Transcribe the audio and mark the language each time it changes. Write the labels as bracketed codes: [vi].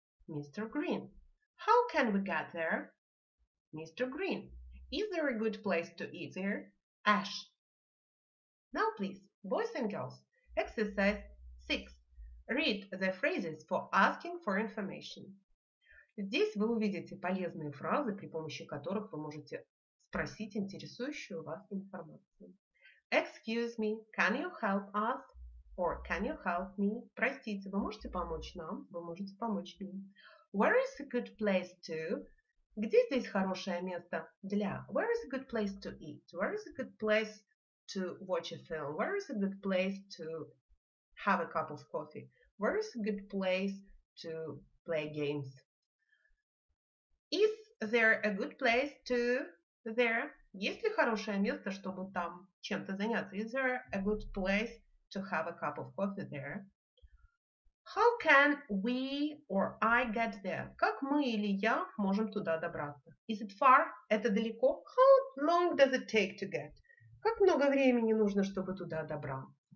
[en] Mr. Green. How can we get there? Mr. Green. Is there a good place to eat there? Ash. Now please, boys and girls, exercise 6. Read the phrases for asking for information. [ru] Здесь вы увидите полезные фразы, при помощи которых вы можете спросить интересующую вас информацию. [en] Excuse me, can you help us? Or can you help me? [ru] Простите, вы можете помочь нам? Вы можете помочь мне. [en] Where is a good place to? [ru] Где здесь хорошее место для? [en] Where is a good place to eat? Where is a good place to watch a film? Where is a good place to have a cup of coffee? Where is a good place to play games? Is there a good place to there? [ru] Есть ли хорошее место, чтобы там чем-то заняться? [en] Is there a good place to have a cup of coffee there? How can we or I get there? [ru] Как мы или я можем туда добраться? [en] Is it far? [ru] Это далеко? [en] How long does it take to get? [ru] Как много времени нужно, чтобы туда добраться?